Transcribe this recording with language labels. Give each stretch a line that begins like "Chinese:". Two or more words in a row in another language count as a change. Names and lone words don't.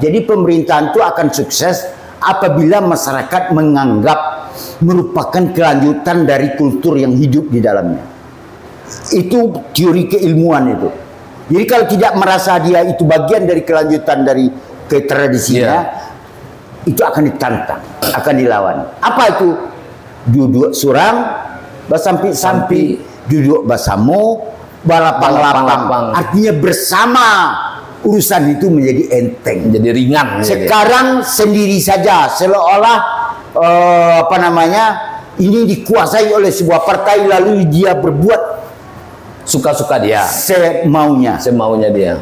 Indonesian: Jadi pemerintahan itu akan sukses apabila masyarakat menganggap merupakan kelanjutan dari kultur yang hidup di dalamnya. Itu teori keilmuan itu. Jadi kalau tidak merasa dia itu bagian dari kelanjutan dari tradisinya, itu akan ditantang, akan dilawan. Apa itu?
Minangkabau: Duduk surang, basampi-sampi, duduk basamo, balapang-lapang.
Indonesian: Artinya bersama urusan itu menjadi enteng, menjadi ringan. Sekarang sendiri saja, seolah-olah ini dikuasai oleh sebuah partai lalu dia berbuat suka-suka dia, semaunya dia,